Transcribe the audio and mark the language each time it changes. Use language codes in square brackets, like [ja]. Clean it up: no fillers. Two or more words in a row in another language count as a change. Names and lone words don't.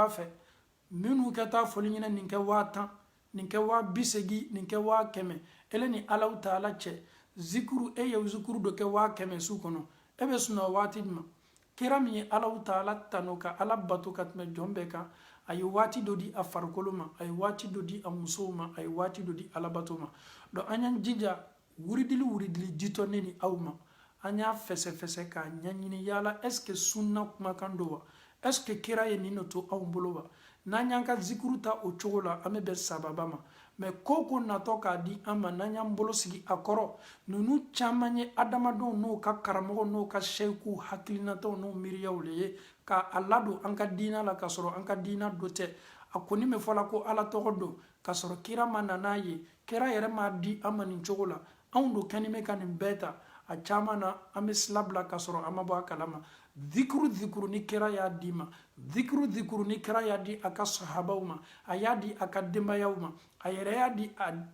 [bm] a fɛ minnu kɛ taa fɔli ɲinɛ nin kɛ 10,000 nin kɛ 80,000 nin kɛ 100,000 ele ni [ar] الله تعالى [bm] cɛ zikuru ye zikuru dɔ kɛ 100,000 su kɔnɔ e bɛ sunɔgɔ waati min ma kira min ye [ar] الله تعالى [bm] tano ka ala bato ka tɛmɛ jɔn bɛɛ kan a ye waati dɔ di a farikolo ma a ye waati dɔ di a musow ma a ye waati dɔ di alabato ma donc an y'an jija wuridili jitɔ ne ni aw ma an y'a fɛsɛfɛsɛ k'a ɲɛɲini yala [fr] est ce que [bm] sunna kumakan don wa [fr] est ce que [bm] kira ye nin de to anw bolo wa n'an y'an ka zikuru ta o cogo la an bɛ bɛn sababa ma mais ko ko natɔ k'a di an ma n'an y'an bolo sigi a kɔrɔ ninnu caman ye adamadenw n'o ka karamɔgɔ n'o ka sɛyiku hakilinataw n'o miiriyaw le ye k'a ladon an ka diina la k'a sɔrɔ an ka diina dɔ tɛ a kɔni bɛ fɔla ko ala tɔgɔ don k'a sɔrɔ kira ma na n'a ye kira yɛrɛ m'a di an ma nin cogo la anw do kɛni bɛ ka nin bɛɛ ta a caman na an bɛ sila bila k'a sɔrɔ an ma bɔ a kalama zikuru ni kira y'a di ma zikuru ni kira y'a di a ka sahabaw ma a y'a di a ka denbayaw ma a yɛrɛ y'a di a